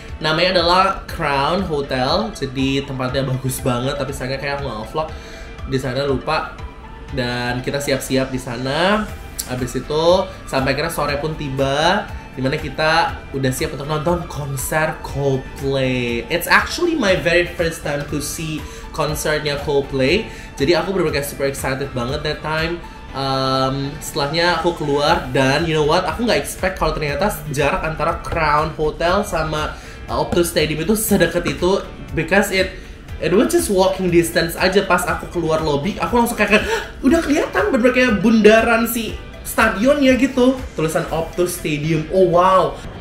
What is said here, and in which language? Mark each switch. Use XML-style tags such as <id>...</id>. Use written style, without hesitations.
<id>Namanya adalah Crown Hotel, jadi tempatnya bagus banget. Tapi sayangnya kayak aku nggak vlog di sana, lupa. Dan kita siap-siap di sana. Habis itu sampai akhirnya sore pun tiba, dimana kita udah siap untuk nonton konser Coldplay.</id> <en>It's actually my very first time to see konsernya Coldplay.</en> <id>Jadi aku bener-bener</id> <en>super excited</en> <id>banget</id> <en>that time.</en> <id>Setelahnya aku keluar dan</id> <en>you know what?</en> <id>Aku nggak expect kalau ternyata jarak antara Crown Hotel sama Optus Stadium itu sedekat itu,</id> <en>because it was just walking distance</en> <id>aja. Pas aku keluar lobby, aku langsung kayak udah kelihatan bener-bener kayak bundaran si stadionnya gitu, tulisan Optus Stadium. Oh wow.</id>